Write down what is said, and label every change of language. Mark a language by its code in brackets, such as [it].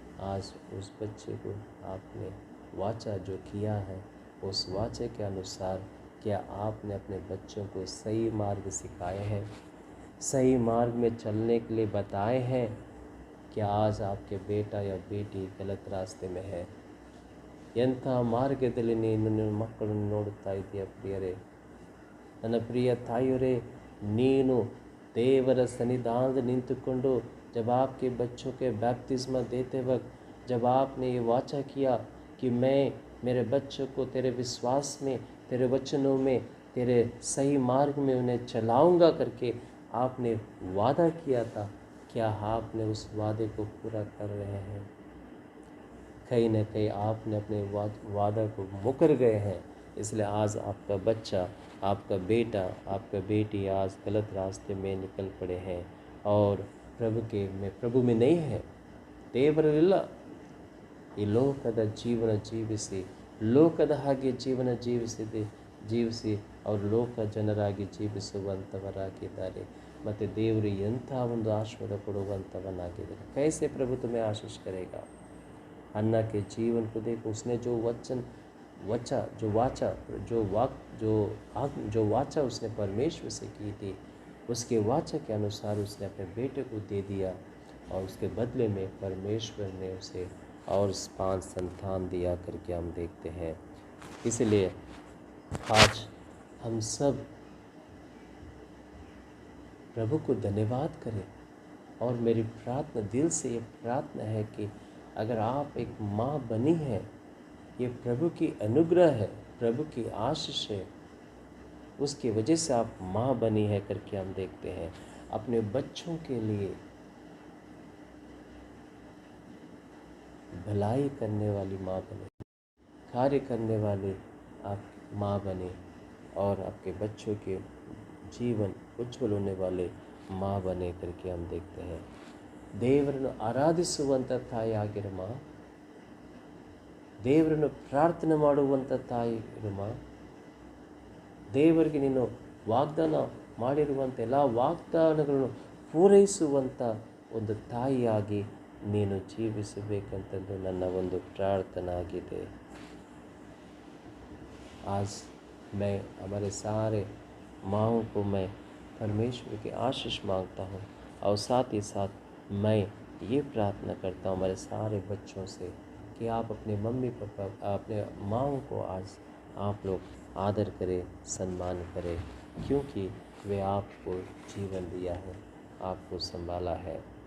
[hi] आज उस बच्चे को आपने वाचा जो किया है उस वाचे के अनुसार क्या आपने अपने बच्चों को सही मार्ग सिखाए हैं, सही मार्ग में चलने के लिए बताए हैं? क्या आज आपके बेटा या बेटी गलत रास्ते में है? [kn] ಎಂಥ ಮಾರ್ಗದಲ್ಲಿ ನಿನ್ನ ಮಕ್ಕಳನ್ನು ನೋಡುತ್ತಾ ಇದೆಯಾ ಪ್ರಿಯರೇ? ನನ್ನ ಪ್ರಿಯ ತಾಯಿಯರೇ, ನೀನು देवर सन्निधान निंतुಕೊಂಡು [hi] जब आपके बच्चों के बैप्तिस्मा देते वक्त जब आपने ये वाचा किया कि मैं मेरे बच्चों को तेरे विश्वास में, तेरे वचनों में, तेरे सही मार्ग में उन्हें चलाऊंगा करके आपने वादा किया था, क्या आपने उस वादे को पूरा कर रहे हैं? कहीं न कहीं आपने अपने वादा को मुकर गए हैं। इसलिए आज आपका बच्चा, आपका बेटा, आपका बेटी आज गलत रास्ते में निकल पड़े हैं और प्रभु में नहीं है। [kn] ದೇವರಲ್ಲ, ಈ ಲೋಕದ ಜೀವನ ಜೀವಿಸಿ ಲೋಕದ ಹಾಗೆ ಜೀವನ ಜೀವಿಸಿ ಅವರು ಲೋಕ ಜನರಾಗಿ ಜೀವಿಸುವಂಥವರಾಗಿದ್ದಾರೆ ಮತ್ತು ದೇವರು ಎಂಥ ಒಂದು ಆಶೀರ್ವಾದ ಕೊಡುವಂಥವನಾಗಿದ್ದಾರೆ। [hi] कैसे प्रभु तुम्हें आशीष करेगा? हन्ना के जीवन को देखो, उसने जो वाचा उसने परमेश्वर से की थी, उसके वाचा के अनुसार उसने अपने बेटे को दे दिया और उसके बदले में परमेश्वर ने उसे और 5 संतान दिया करके हम देखते हैं। इसलिए आज हम सब प्रभु को धन्यवाद करें और मेरी प्रार्थना दिल से ये प्रार्थना है कि अगर आप एक माँ बनी है, ये प्रभु की अनुग्रह है, प्रभु की आशीष है, उसकी वजह से आप माँ बनी है करके हम देखते हैं। अपने बच्चों के लिए भलाई करने वाली माँ बने, कार्य करने वाली आप माँ बने, और आपके बच्चों के जीवन उज्ज्वल होने वाले माँ बने करके हम देखते हैं। [kn] ದೇವರನ್ನು ಆರಾಧಿಸುವಂಥ ತಾಯಿಯಾಗಿರಮ್ಮ, ದೇವರನ್ನು ಪ್ರಾರ್ಥನೆ ಮಾಡುವಂಥ ತಾಯಿರಮ್ಮ, ದೇವರಿಗೆ ನೀನು ವಾಗ್ದಾನ ಮಾಡಿರುವಂಥ ಎಲ್ಲ ವಾಗ್ದಾನಗಳನ್ನು ಪೂರೈಸುವಂಥ ಒಂದು ತಾಯಿಯಾಗಿ ನೀನು ಜೀವಿಸಬೇಕಂತಂದು ನನ್ನ ಒಂದು ಪ್ರಾರ್ಥನೆ ಆಗಿದೆ। [hi] आज मैं हमारे सारे माँओं को मैं परमेश्वर की आशीष मांगता हूँ और साथ ही साथ मैं ये प्रार्थना करता हूँ हमारे सारे बच्चों से कि आप अपने मम्मी पापा अपने माँओं को आज आप लोग आदर करें, सम्मान करें, क्योंकि वे आपको जीवन दिया है, आपको संभाला है।